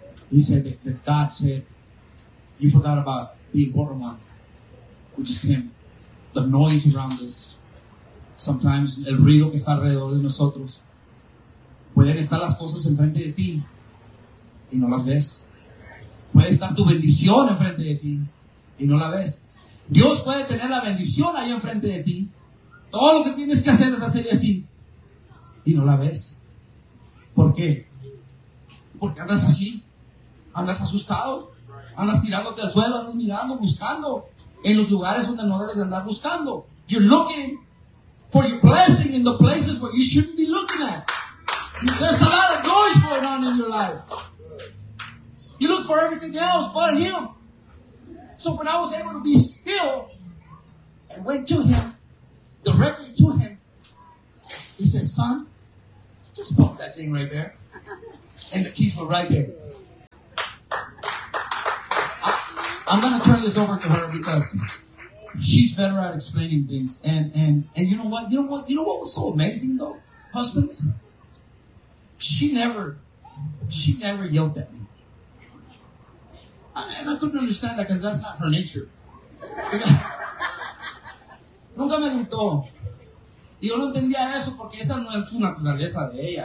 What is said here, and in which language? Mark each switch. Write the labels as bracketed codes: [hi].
[en] He said that God said, you forgot about the important one, which is him. The noise around us. Sometimes [es] el ruido que está alrededor de nosotros. Pueden estar las cosas enfrente de ti y no las ves. Puede estar tu bendición enfrente de ti y no la ves. Dios puede tener la bendición ahí enfrente de ti. Todo lo que tienes que hacer es hacerle así y no la ves. ¿Por qué? Porque andas así. Andas asustado, andas tirándote al suelo, andas mirando, buscando en los lugares donde no debes andar buscando. [en] You're looking for your blessing in the places where you shouldn't be looking at. There's a lot of noise going on in your life. You look for everything else but him. So when I was able to be still and went to him, directly to him, he said, son, just pump that thing right there. And the keys were right there. I'm going to turn this over to her because she's better at explaining things. And you know what? You know what was so amazing though? Husbands, she never yelled at me. And I couldn't understand that because that's not her nature. [es] Nunca me gritó. Y yo no entendía eso porque esa no es su naturaleza de ella.